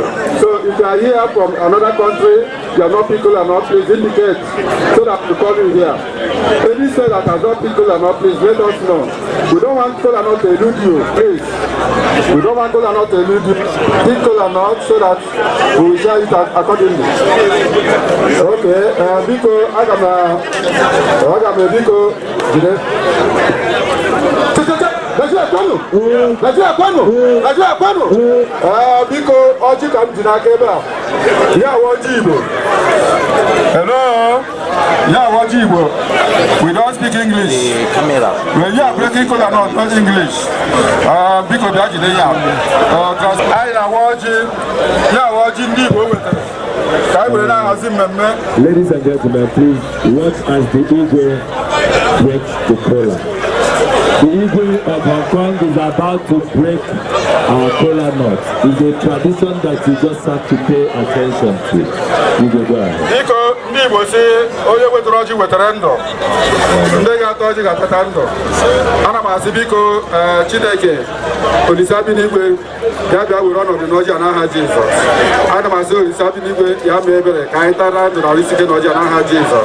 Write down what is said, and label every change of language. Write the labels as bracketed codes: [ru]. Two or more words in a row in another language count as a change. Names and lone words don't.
[en] So if you are here from another country, you are not Kola North, please indicate so that we call you here. Any state that has not Kola North, please let us know. We don't want Kola North to elude you, please. We don't want Kola North to elude you. Pick Kola North so that we will share it accordingly. [ig] Okay, biko aga m biko jide. Biko ọjị ka m ji n'aka ebe a. Ya ọjị Igbo. Hello. Ya ọjị Igbo. [en] We don't speak English. Camera. When you are breaking kola nut, not English. [ig] Biko bịa jide ya. Anyị na-awa ọjị. Ya ọjị ndị Igbo wetara. [en] Ladies and gentlemen, please watch as the Igbo breaks the kola. The Igbo of Hong Kong is about to break our kola nut. It's a tradition that you just have to pay attention to. Igbo, go ahead. [ig] Ndị Igbo si onye wetara ọjị wetara ndụ, ndị ga-ata ọjị ga-atata ndụ. Ana m asị biko Chineke Olisa bi n'igwe ya bịa were ọnọdụ n'ọjị a n'aha Jizọs. Ana m asị Olisa bi n'igwe ya mee ebere ka anyị tara ndụ na ọrụ isi ike n'ọjị a n'aha Jizọs.